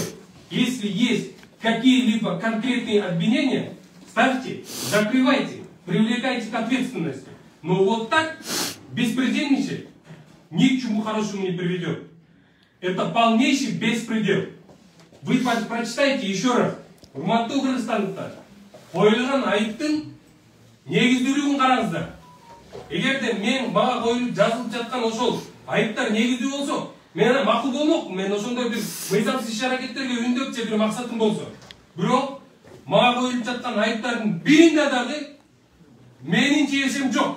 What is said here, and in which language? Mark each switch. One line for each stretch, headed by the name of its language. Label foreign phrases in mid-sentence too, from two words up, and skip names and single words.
Russian: Если есть какие-либо конкретные обвинения, ставьте, закрывайте, привлекайте к ответственности. Но вот так беспредельничать ни к чему хорошему не приведет. Это полнейший беспредел. Вы прочитайте еще раз.
Kyrgyz: Урматтуу Кыргызстандыктар, коюлган айыптын негиздүүлүгүн караңыздар. Эгерде мен мага коюлуп жазылып жаткан ошол айыптар негиздүү болсо, мен макул болмокмун. Мен ошондой бир мыйзамсыз иш-аракеттерге үндөп же бир максатым болсо. Бирок мага коюлуп жаткан айыптардын биринде дагы менин чечимим жок.